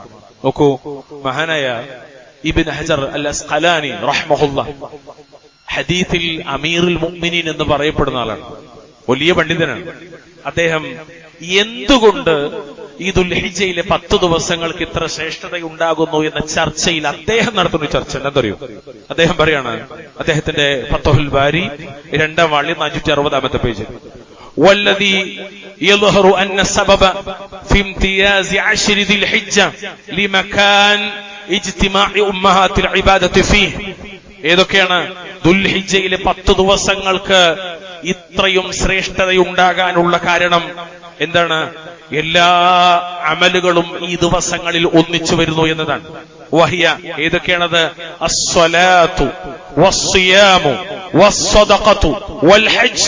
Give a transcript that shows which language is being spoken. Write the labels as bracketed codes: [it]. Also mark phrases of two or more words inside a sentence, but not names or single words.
[ml] നോക്കൂ, മഹാനായ ഇബ്നു ഹജർ അൽ അസ്ഖലാനി റഹ്മഹുല്ലാഹ് ഹദീസിൽ [ar] أمير المؤمنين [ml] എന്ന് പറയപ്പെടുന്ന ആളാണ്, വലിയ പണ്ഡിതനാണ്. അദ്ദേഹം എന്തുകൊണ്ട് ഈ ദുൽഹിജ്ജയിലെ 10 ദിവസങ്ങൾക്ക് ഇത്ര ശ്രേഷ്ഠതയുണ്ടാകുന്നു എന്ന ചർച്ചയിൽ അദ്ദേഹം നടത്തുന്ന ചർച്ച എന്തറിയോ? അദ്ദേഹം പറയാണ്, അദ്ദേഹത്തിന്റെ ഫത്ഹുൽ ബാരി 2-ാം വാള്യം 460 പേജ്, [ar] والذي يظهر أن السبب في امتياز 10 ذي الحجة لمكان اجتماع أمهات العبادة فيه. [ml] ഏതൊക്കെയാണ് ദുൽഹിജ്ജയിലെ 10 ദിവസങ്ങൾക്ക് ഇത്രയും ശ്രേഷ്ഠതയുണ്ടാകാനുള്ള കാരണം? എന്താണ്? എല്ലാ അമലുകളും ഈ ദിവസങ്ങളിൽ ഒന്നിച്ചു വരുന്നു എന്നതാണ്. വഹിയ, ഏതൊക്കെയാണത്? [ar] الصلاة والصيام والصدقة والحج.